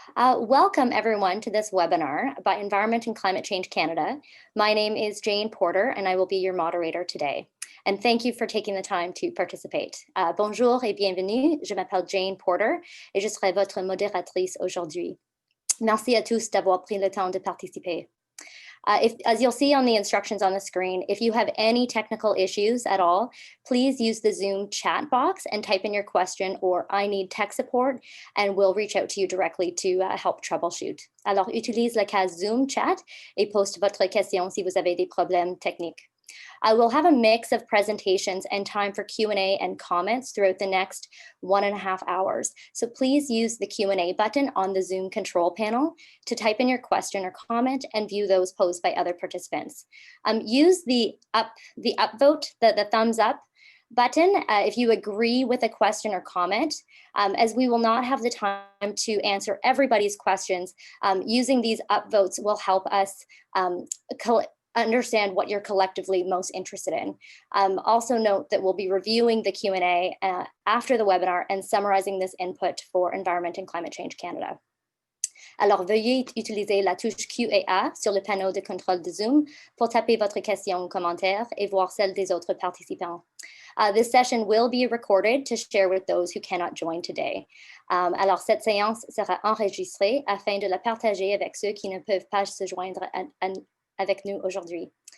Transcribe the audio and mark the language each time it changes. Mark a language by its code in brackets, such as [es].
[en] Welcome everyone to this webinar by Environment and Climate Change Canada. My name is Jane Porter and I will be your moderator today. And thank you for taking the time to participate. [fr] Bonjour et bienvenue, je m'appelle Jane Porter et je serai votre modératrice aujourd'hui. Merci à tous d'avoir pris le temps de participer. [en] As you'll see on the instructions on the screen, if you have any technical issues at all, please use the Zoom chat box and type in your question or I need tech support, and we'll reach out to you directly to help troubleshoot. [fr] Alors, utilise la case Zoom chat et poste votre question si vous avez des problèmes techniques. [en] We'll have a mix of presentations and time for Q&A and comments throughout the next 1.5 hours. So please use the Q&A button on the Zoom control panel to type in your question or comment and view those posed by other participants. Use the upvote, the thumbs up button if you agree with a question or comment, as we will not have the time to answer everybody's questions. Using these upvotes will help us understand what you're collectively most interested in. Also note that we'll be reviewing the Q&A after the webinar and summarizing this input for Environment and Climate Change Canada. [fr] Alors, veuillez utiliser la touche Q et A sur le panneau de contrôle de Zoom pour taper votre question ou commentaire et voir celle des autres participants. [en] This session will be recorded to share with those who cannot join today. [fr] Alors, cette séance sera enregistrée afin de la partager avec ceux qui ne peuvent pas se joindre avec nous aujourd'hui.